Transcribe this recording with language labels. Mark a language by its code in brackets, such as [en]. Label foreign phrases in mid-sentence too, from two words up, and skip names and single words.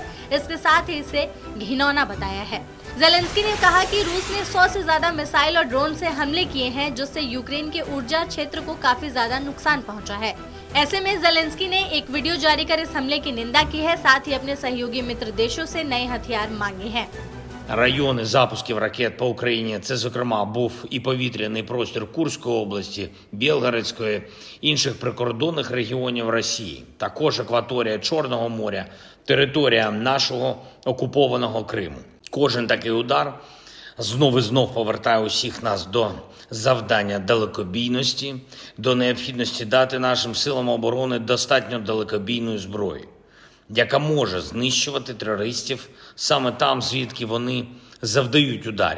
[hi] इसके साथ ही इसे घिनौना बताया है। ज़ेलेंस्की ने कहा कि रूस ने 100 से ज्यादा मिसाइल और ड्रोन से हमले किए हैं, जिससे यूक्रेन के ऊर्जा क्षेत्र को काफी ज्यादा नुकसान पहुंचा है। ऐसे में ज़ेलेंस्की ने एक वीडियो जारी कर इस हमले की निंदा की है, साथ ही अपने सहयोगी मित्र देशों से नए हथियार मांगे हैं। [uk] Райони запусків ракет по Україні – це, зокрема, був і повітряний простір Курської області, Білгородської, інших прикордонних регіонів Росії, також акваторія Чорного моря, територія нашого окупованого Криму. Кожен такий удар знов і знов повертає усіх нас до завдання далекобійності, до необхідності дати нашим силам оборони достатньо далекобійної зброї, яка може знищувати терористів саме там, звідки вони завдають ударів.